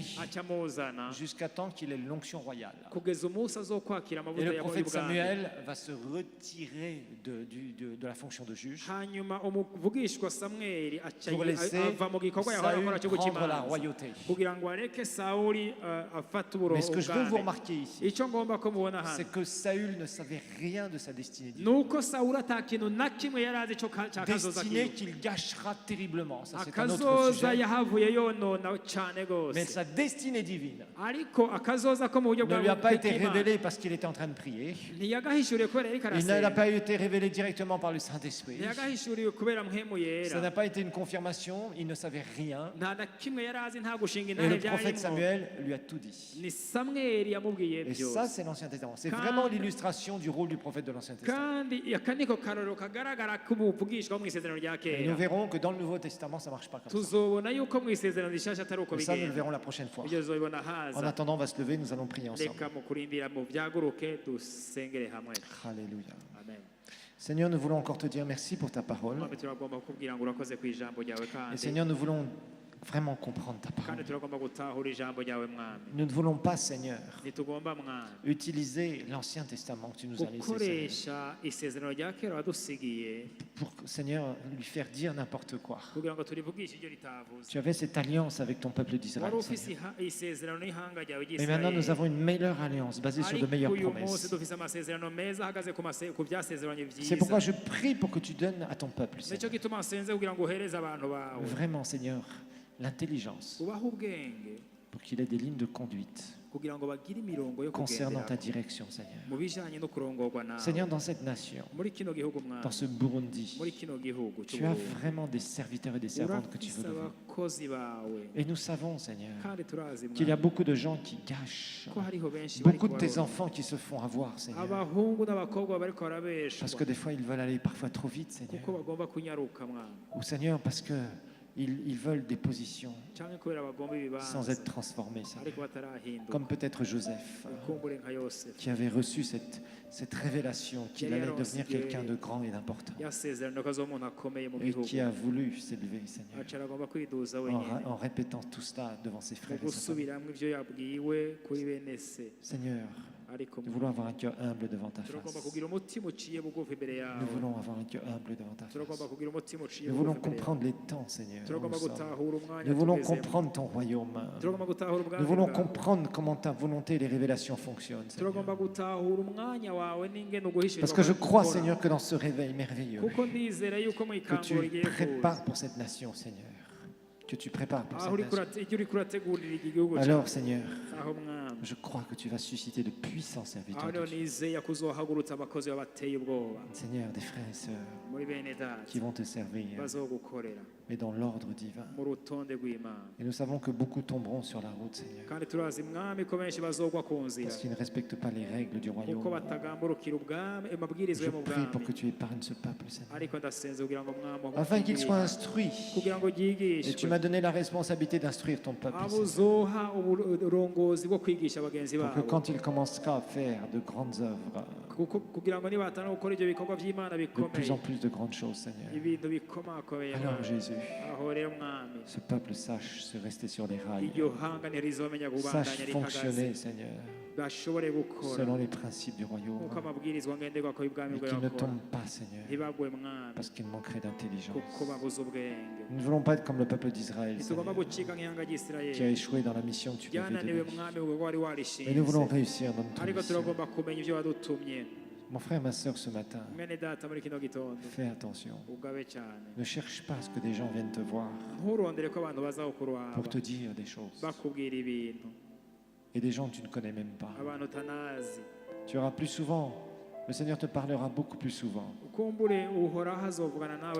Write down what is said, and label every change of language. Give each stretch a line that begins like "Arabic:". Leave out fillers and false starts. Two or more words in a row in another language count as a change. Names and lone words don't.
Rundi: aca amuzana
French: jusqu'à temps qu'il ait l'onction royale.
Rundi: kugeza umunsi azokwakira
French: Et
Rundi: amavuta
French: le
Rundi: y'ubwami
French: prophète Samuel va se retirer de la fonction de juge
Rundi: hanyuma umuvugishwa Samweli aca
French: pour laisser
Rundi: ava mu gikorwa yahora akora
French: Saül
Rundi: cyo guca
French: prendre la
Rundi: imanza
French: royauté.
Rundi: kugira ngo areke sawuli afate
French: Mais ce que je veux vous
Rundi: ubwami.
French: remarquer ici,
Rundi: icyo ngomba ko mubona hano
French: c'est que Saül ne savait rien de sa destinée divine.
Rundi: nuko sawuli ata kintu na kimwe yari azi cya kazoza
French: Destinée
Rundi: kiwe
French: qu'il gâchera terriblement. Ça, c'est un autre
Rundi: akazoza
French: sujet.
Rundi: yahavuye yonona cyane
French: Mais
Rundi: rwose
French: sa destinée divine
Rundi: ariko akazoza ko mu buryo
French: ne
Rundi: bwa
French: lui a pas été
Rundi: bw'Imana
French: révélée parce qu'il était en train de prier.
Rundi: ntiyagahishuriwe kubera yariko
French: Il n'a
Rundi: arasenga
French: pas été révélé directement par le Saint-Esprit.
Rundi: ntiyagahishuriwe kubera mpemu
French: Ça
Rundi: yera
French: n'a pas été une confirmation. Il ne savait rien.
Rundi: nta na kimwe yari azi nta gushinga
French: Et
Rundi: intahe
French: le prophète
Rundi: byarimo
French: Samuel lui a tout dit.
Rundi: ni samweli yamubwiye
French: Et
Rundi: byose
French: ça, c'est l'Ancien Testament. C'est Quand- vraiment l'illustration du rôle du prophète de l'Ancien Testament.
Rundi: kandi aka niko karorero kagaragara k'ubuvugishwa mu isezerano rya
French: Et nous
Rundi: kera
French: verrons que dans le Nouveau Testament, ça ne marche pas comme ça.
Rundi: tuzobona yuko mu isezerano rishasha atari uko
French: Et ça, nous le
Rundi: bigenda
French: verrons la prochaine fois.
Rundi: ibyo tuzobibona
French: En
Rundi: haza
French: attendant, on va se lever, nous allons prier ensemble.
Rundi: reka mu kurindira mu byaguruke dusengere hamwe
French: Alléluia.
Rundi: amen
French: Seigneur, nous voulons encore te dire merci pour ta parole.
Rundi: mwami turagomba kukubwira ngo urakoze ku ijambo ryawe
French: Et
Rundi: kandi
French: Seigneur, nous voulons vraiment comprendre ta parole.
Rundi: kandi turagomba gutahura ijambo ryawe mwami
French: Nous ne voulons pas, Seigneur,
Rundi: ntitugomba mwami
French: utiliser l'Ancien Testament que tu nous as laissé, Seigneur,
Rundi: gukoresha isezerano rya kera wadusigiye
French: pour, Seigneur, lui faire dire n'importe quoi.
Rundi: kugira ngo turivugishe ibyo ritavuze
French: Tu avais cette alliance avec ton peuple d'Israël,
Rundi: wari ufise
French: Seigneur.
Rundi: isezerano n'ihanga ryawe
French: Mais maintenant, nous
Rundi: ry'isirayeli
French: avons une meilleure alliance basée sur de
Rundi: ariko
French: meilleures
Rundi: uyu munsi
French: promesses.
Rundi: dufise amasezerano meza ahagaze ku byasezeranye
French: C'est pourquoi
Rundi: byiza
French: je prie pour que tu donnes à ton peuple,
Rundi: nicyo
French: Seigneur,
Rundi: gituma nsenze kugira ngo uhereze abantu bawe
French: vraiment, Seigneur, l'intelligence
Rundi: ubahe ubwenge
French: pour qu'il ait des lignes de conduite
Rundi: kugira ngo bagire imirongo yo
French: concernant ta
Rundi: kugendera
French: direction, Seigneur.
Rundi: mu bijanye no kurongorwa nawe
French: Seigneur, dans cette nation,
Rundi: muri kino gihugu mwami
French: dans ce Burundi,
Rundi: muri kino gihugu
French: tu as
Rundi: cy'uburundi
French: vraiment des serviteurs et des servantes que tu
Rundi: urafise
French: veux lever.
Rundi: abakozi bawe
French: Et nous savons, Seigneur,
Rundi: kandi turazi
French: qu'il y a
Rundi: mwami
French: beaucoup de gens qui gâchent,
Rundi: ko hariho benshi
French: beaucoup de
Rundi: bariko
French: tes
Rundi: barona.
French: enfants qui se font avoir, Seigneur,
Rundi: abahungu n'abakobwa bariko barabeshwa
French: parce que des fois ils veulent aller parfois trop vite,
Rundi: kuko
French: Seigneur,
Rundi: bagomba kunyaruka mwami
French: ou Seigneur, parce que ils veulent des positions
Rundi: canke kubera bagomba
French: sans
Rundi: ibibanza
French: être transformés, Seigneur.
Rundi: ariko batarahinduka
French: Comme peut-être Joseph,
Rundi: ukumbure nka yosefu
French: qui avait reçu cette révélation qu'il allait devenir quelqu'un de grand et d'important,
Rundi: yasezerano ko azoba umuntu akomeye mu
French: et
Rundi: gihugu
French: qui a voulu s'élever, Seigneur,
Rundi: aca aragomba kwiduza
French: en,
Rundi: wenyine
French: en répétant tout cela devant ses
Rundi: mu
French: frères et sa famille.
Rundi: gusubiramwo ivyo yabwiwe kuri bene se
French: Seigneur,
Rundi: ariko
French: nous voulons avoir un cœur humble devant ta
Rundi: turagomba
French: face.
Rundi: kugira umutima uciye bugufi imbere yawe
French: Nous voulons avoir un cœur humble devant ta
Rundi: turagomba
French: face.
Rundi: kugira umutima uciye
French: Nous voulons
Rundi: bugufi imbere yawe
French: comprendre les temps, Seigneur. où
Rundi: turagomba
French: nous sommes.
Rundi: gutahura umwanya
French: Nous voulons
Rundi: tugezemo
French: comprendre ton royaume.
Rundi: turagomba gutahura ubwami
French: Nous voulons
Rundi: bwawe
French: comprendre comment ta volonté et les révélations fonctionnent,
Rundi: turagomba
French: Seigneur.
Rundi: gutahura umwanya wawe n'ingene uguhishirizwa
French: Parce que je
Rundi: kwawe
French: crois,
Rundi: gukora.
French: Seigneur, que dans ce réveil merveilleux,
Rundi: kuko ndizera yuko mu
French: que
Rundi: ikanguro
French: tu
Rundi: rigiye kuza
French: prépares pour cette nation, Seigneur. Que tu prépares pour
Rundi: aho
French: cette nation.
Rundi: ibyo uriko urategurira iki gihugu cyawe
French: Alors, Seigneur,
Rundi: aho mwami
French: je crois que tu vas susciter de puissants serviteurs
Rundi: aho
French: de
Rundi: niho
French: Dieu.
Rundi: nizeye ko uzohagurutsa abakozi babateye ubwoba
French: Seigneur, des frères et sœurs
Rundi: muri bene data
French: qui vont te servir,
Rundi: bazogukorera
French: mais dans l'ordre divin.
Rundi: mu rutonde rw'imana
French: Et nous savons que beaucoup tomberont sur la route, Seigneur,
Rundi: kandi turazi mwami ko benshi bazogwa ku nzira
French: parce qu'ils ne respectent pas les règles du
Rundi: kuko
French: royaume.
Rundi: batagamburukira ubwami amabwiriza
French: Je
Rundi: yo mu
French: prie pour
Rundi: bwami
French: que tu épargnes ce peuple, Seigneur,
Rundi: ariko ndasenze kugira ngo mwami
French: afin qu'il soit instruit.
Rundi: kugira ngo
French: Et tu
Rundi: ryigishwe
French: m'as donné la responsabilité d'instruire ton peuple,
Rundi: abo
French: Seigneur,
Rundi: uzoha uburongozi bwo kwigisha bagenzi
French: pour que
Rundi: babo
French: quand il commencera à faire de grandes œuvres,
Rundi: kugira ngo nibatana gukora ibyo bikorwa by'imana
French: de plus
Rundi: bikomeye
French: en plus de grandes choses, Seigneur,
Rundi: ibintu bikomakomeye
French: alors
Rundi: mwami
French: Jésus,
Rundi: aho rero mwami
French: ce peuple sache se rester sur les rails,
Rundi: iryo hanga ntirizomenya kubandanya
French: sache
Rundi: rihagaze
French: fonctionner, Seigneur,
Rundi: bashobore gukora
French: selon les principes du royaume,
Rundi: nk'uko amabwirizwa ngenderwako y'ubwami
French: et
Rundi: bwawe
French: qu'ils ne
Rundi: akora
French: tombent pas, Seigneur,
Rundi: ntibagwe mwami
French: parce qu'ils manqueraient d'intelligence.
Rundi: kuko babuze ubwenge
French: Nous ne voulons pas être comme le peuple d'Israël,
Rundi: ntitugomba
French: Seigneur,
Rundi: gucika nk'ihanga
French: qui a
Rundi: ry'isirayeli
French: échoué dans la mission que tu lui avais
Rundi: ryananiwe
French: donnée.
Rundi: mwami kuko wari
French: Mais
Rundi: warishinze
French: nous voulons réussir dans notre
Rundi: ariko
French: mission.
Rundi: turagomba kumenya ibyo wadutumye
French: Mon frère, ma soeur, ce matin,
Rundi: mwene data muri kino gitondo
French: fais attention.
Rundi: ugabe cyane
French: Ne cherche pas à ce que des gens viennent te voir
Rundi: nturondere ko abantu baza kukurwaba
French: pour te dire des choses.
Rundi: bakubwira ibintu
French: Et des gens que tu ne connais même pas.
Rundi: abantu utanazi
French: Tu auras plus souvent, le Seigneur te parlera beaucoup plus souvent
Rundi: ukumbure uhoraho azovugana nawe